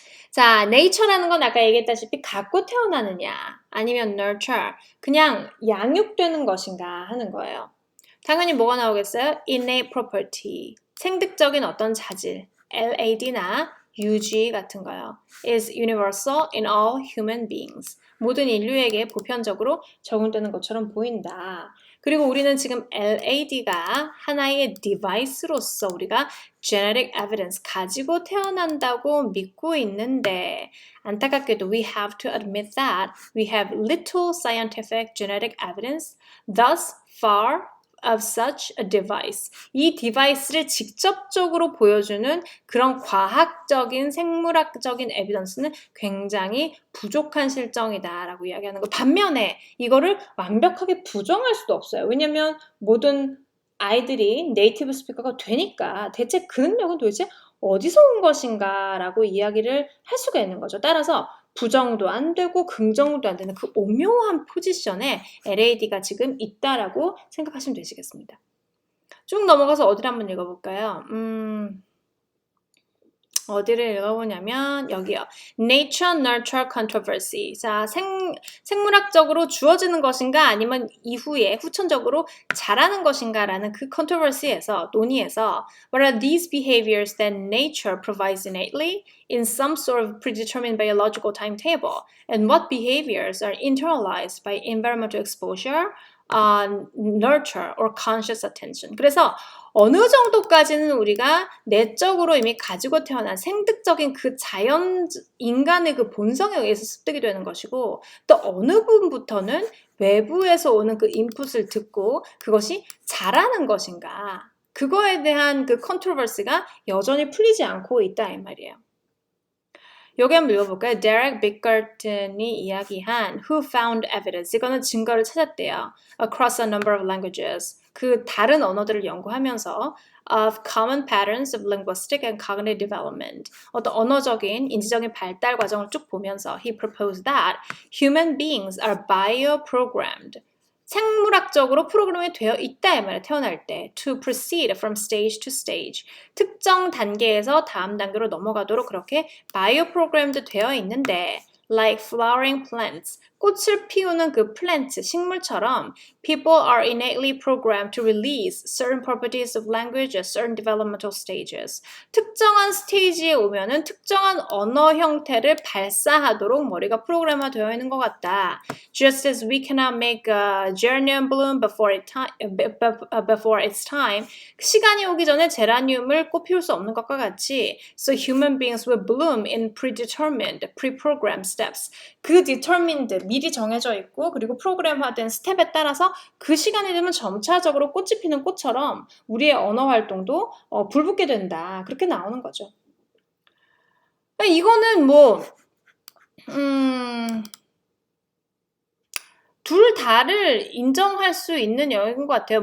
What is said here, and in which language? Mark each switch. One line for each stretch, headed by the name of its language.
Korean: 자, nature라는 건 아까 얘기했다시피 갖고 태어나느냐 아니면 nurture, 그냥 양육되는 것인가 하는 거예요. 당연히 뭐가 나오겠어요? innate property, 생득적인 어떤 자질, LAD나 UG 같은 거요.
English: is universal in all human beings.
Korean: 모든 인류에게 보편적으로 적용되는 것처럼 보인다. 그리고 우리는 지금 LAD가 하나의 디바이스로서 우리가 genetic evidence 가지고 태어난다고 믿고 있는데 안타깝게도
English: we have to admit that we have little scientific genetic evidence thus far of such a device.
Korean: 이 디바이스를 직접적으로 보여주는 그런 과학적인 생물학적인 에비던스는 굉장히 부족한 실정이다라고 이야기하는 거. 반면에 이거를 완벽하게 부정할 수도 없어요. 왜냐면 모든 아이들이 네이티브 스피커가 되니까 대체 그 능력은 도대체 어디서 온 것인가 라고 이야기를 할 수가 있는 거죠. 따라서 부정도 안 되고 긍정도 안 되는 그 오묘한 포지션에 LAD가 지금 있다라고 생각하시면 되시겠습니다. 쭉 넘어가서 어디를 한번 읽어볼까요? 어디를 읽어보냐면 여기요.
English: Nature Nurture Controversy.
Korean: 자, 생물학적으로 주어지는 것인가 아니면 이후에 후천적으로 자라는 것인가라는 그 controversy에서 논의에서
English: What are these behaviors that nature provides innately in some sort of predetermined biological timetable? And what behaviors are internalized by environmental exposure, nurture, or conscious attention?
Korean: 그래서 어느 정도까지는 우리가 내적으로 이미 가지고 태어난 생득적인 그 자연 인간의 그 본성에 의해서 습득이 되는 것이고 또 어느 부분부터는 외부에서 오는 그 인풋을 듣고 그것이 자라는 것인가 그거에 대한 그 컨트로버시가 여전히 풀리지 않고 있다 이 말이에요. 여기 한번 읽어볼까요? Derek Bickerton이 이야기한
English: Who Found Evidence
Korean: 이거는 증거를 찾았대요.
English: Across a number of languages
Korean: 그 다른 언어들을 연구하면서
English: of common patterns of linguistic and cognitive development
Korean: 어떤 언어적인 인지적인 발달 과정을 쭉 보면서
English: he proposed that human beings are bio-programmed
Korean: 생물학적으로 프로그램이 되어 있다 이 말이에요. 태어날 때
English: to proceed from stage to stage
Korean: 특정 단계에서 다음 단계로 넘어가도록 그렇게 바이오 프로그램도 되어 있는데
English: like flowering plants
Korean: 꽃을 피우는 그 플랜트, 식물처럼
English: people are innately programmed to release certain properties of language at certain developmental stages.
Korean: 특정한 스테이지에 오면은 특정한 언어 형태를 발사하도록 머리가 프로그램화되어 있는 것 같다.
English: Just as we cannot make a geranium bloom before its time,
Korean: 시간이 오기 전에 제라늄을 꽃 피울 수 없는 것과 같이
English: So human beings will bloom in predetermined, pre-programmed steps.
Korean: 그 determined, 미리 정해져 있고 그리고 프로그램화된 스텝에 따라서 그 시간이 되면 점차적으로 꽃이 피는 꽃처럼 우리의 언어 활동도 불붙게 된다. 그렇게 나오는 거죠. 이거는 뭐 둘 다를 인정할 수 있는 영역인 것 같아요.